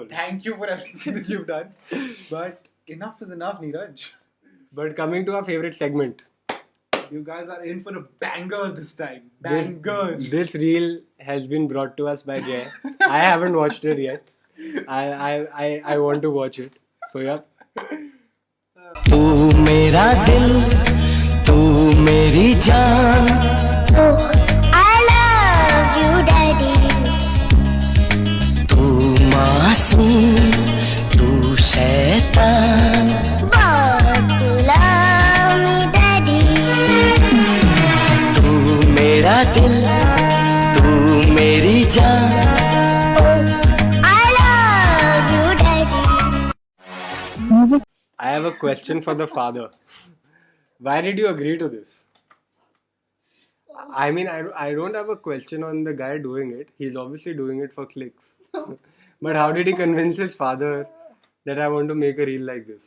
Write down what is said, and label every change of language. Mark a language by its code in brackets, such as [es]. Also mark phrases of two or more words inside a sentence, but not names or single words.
[en] Thank you for everything that you've done. But enough is enough, Neeraj. But coming to our favorite segment, You guys are in for a banger this time. Banger. this reel has been brought to us by Jay. I haven't watched it yet. I want to watch it. So yeah, [hi] तू मेरा दिल, तू मेरी जान. [en] I love you, Daddy. [hi] तू मासूम, तू शैतान. [en] But you love me, Daddy. [hi] तू मेरा दिल, तू मेरी जान. [en] I love you, Daddy. I have a question for the father. Why did you agree to this? I mean, I don't have a question on the guy doing it. He's obviously doing it for clicks. But how did he convince his father that I want to make a reel like this?